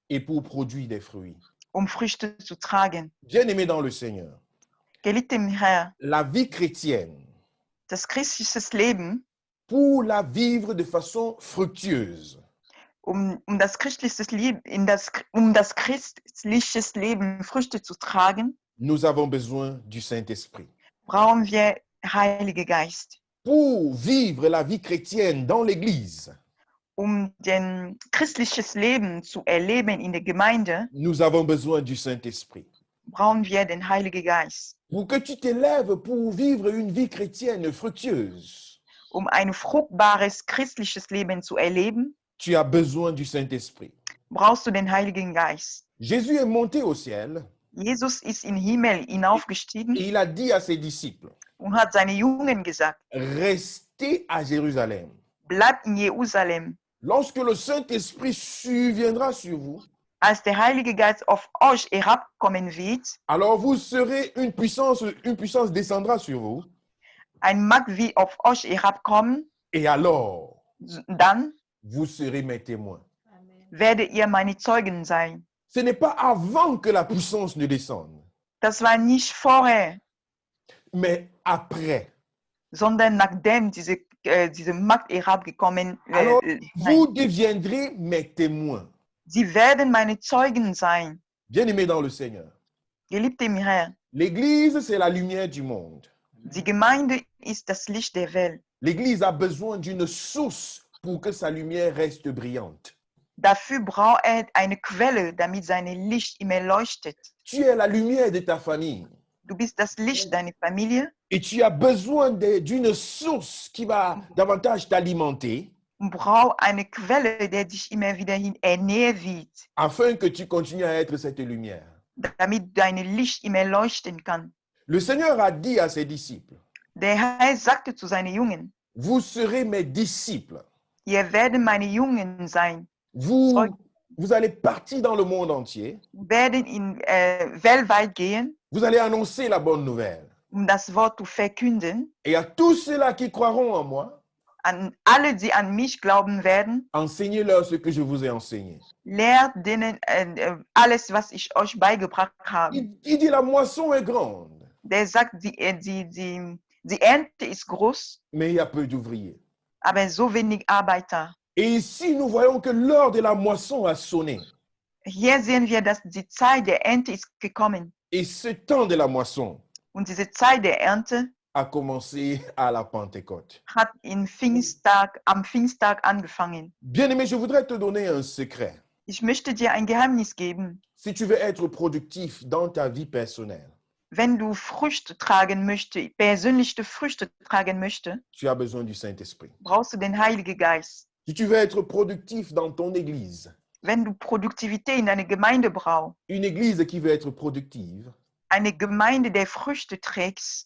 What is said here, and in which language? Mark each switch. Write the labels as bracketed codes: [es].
[fr] et pour produire des fruits. [de] Früchte zu tragen. [fr] Bien-aimés dans le Seigneur, [de] Geliebte im Herr, [fr] la vie chrétienne, [de] das christliche Leben, [fr] pour la vivre de façon fructueuse, [de] das christliche Leben, das christliche Leben Früchte zu tragen, [fr] nous avons besoin du Saint-Esprit. [de] brauchen wir Heiligen Geist. [fr] Pour vivre la vie chrétienne dans l'Église, [de] Den christliches Leben zu erleben in der Gemeinde, [fr] nous avons besoin du Saint-Esprit. [de] brauchen wir den Heiligen Geist. [fr] Pour que tu t'élèves pour vivre une vie chrétienne fructueuse, [de] Ein fruchtbares christliches Leben zu erleben, [fr] tu as besoin du Saint-Esprit. [de] brauchst du den Heiligen Geist. [fr] Jésus est monté au ciel [de] Jesus ist in den Himmel hinaufgestiegen [fr] et il a dit à ses disciples, [de] und hat seine Jungen gesagt, [fr] restez à Jérusalem. [de] bleibt in Jerusalem. [fr] Lorsque le Saint-Esprit surviendra sur vous, [de] Als der Heilige Geist auf euch herabkommen wird, [fr] alors vous serez une puissance descendra sur vous. [de] ein Macht wie auf euch herabkommen, [fr] Et alors, [de] dann [fr] vous serez mes témoins. [de] werdet ihr meine Zeugen sein. [fr] Ce n'est pas avant que la puissance ne descende, [de] Das war nicht vorher, [fr] mais après. [de] sondern nachdem diese Macht herabgekommen [fr] Alors, [de] ist. [fr] vous deviendrez mes témoins. [de] Sie werden meine Zeugen sein. [fr] Bien-aimés dans le Seigneur, [de] Geliebte im Herrn, [fr] l'Église, c'est la lumière du monde. [de] die Gemeinde ist das Licht der Welt. [fr] L'Église a besoin d'une source pour que sa lumière reste brillante. [de] Dafür braucht eine Quelle, damit sein Licht immer leuchtet. [fr] Tu es la lumière de ta famille [de] Du bist das Licht deiner Familie [fr] et tu as besoin d'une source qui va davantage t'alimenter [de] und brauchst eine Quelle, der dich immer wieder ernähren wird, [fr] afin que tu continues à être cette lumière. [de] damit dein Licht immer leuchten kann. [fr] Le Seigneur a dit à ses disciples, [de] Der Herr sagte zu seinen Jungen, [fr] vous serez mes disciples. [de] ihr werdet meine Jungen sein, [fr] Vous allez partir dans le monde entier. [de] werden weltweit gehen, [fr] Vous allez annoncer la bonne nouvelle. [de] das Wort zu verkünden, [fr] Et à tous ceux-là qui croiront en moi, [de] an alle, die an mich glauben werden, [fr] enseignez-leur ce que je vous ai enseigné. [de] lehrt denen alles, was ich euch beigebracht habe. [fr] Il dit la moisson est grande, [de] Der sagt, die Ernte ist groß, [fr] mais il y a peu d'ouvriers. [de] aber so wenig Arbeiter. [fr] Et ici, nous voyons que l'heure de la moisson a sonné. [de] Hier sehen wir, dass die Zeit der Ernte ist gekommen. [fr] Et ce temps de la moisson [de] Und diese Zeit der Ernte [fr] a commencé à la Pentecôte. [de] hat am Pfingsttag angefangen. [fr] Bien-aimé, je voudrais te donner un secret. [de] Ich möchte dir ein Geheimnis geben. [fr] Si tu veux être productif dans ta vie personnelle, [de] Wenn du Früchte tragen möchtest, persönliche Früchte tragen möchtest, [fr] tu as besoin du Saint-Esprit. [de] brauchst du den Heiligen Geist. [fr] Si tu veux être productif dans ton église, [de] Wenn du Produktivität in einer Gemeinde brauchst, [fr] une église qui veut être productive [de] eine Gemeinde, der Früchte trägt,